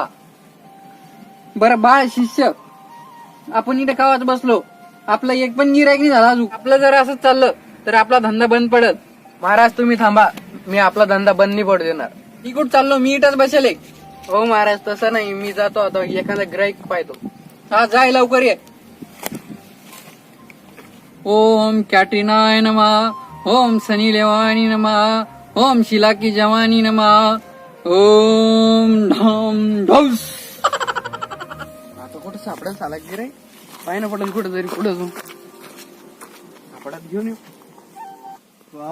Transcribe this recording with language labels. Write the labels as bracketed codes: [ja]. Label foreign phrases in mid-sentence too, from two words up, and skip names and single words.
[mr] बरं बाळ शिष्य, आपण इथे कावाच बसलो, आपलं एक पण गिरायक नाही झाला अजून. आपलं जर असंच चाललं तर आपला धंदा बंद पडत. महाराज तुम्ही थांबा, मी आपला धंदा बंद नाही पडू देणार. मी कुठं चाललो, मी इथंच बसेल. हो महाराज तसं नाही, मी जातो आता एखादा गिराईक पाहतो. हा जाय लवकर ये. ओम कॅटरीनाय नमः, ओम सनी लेवानी नमः, ओम शिला की जवानी नमः, ओम ढम ढौस. आता कुठं सापडेल साला गिराईक? पाय ना पडेल कुठं तरी पुढे जाऊन सापडात घेऊन येऊ.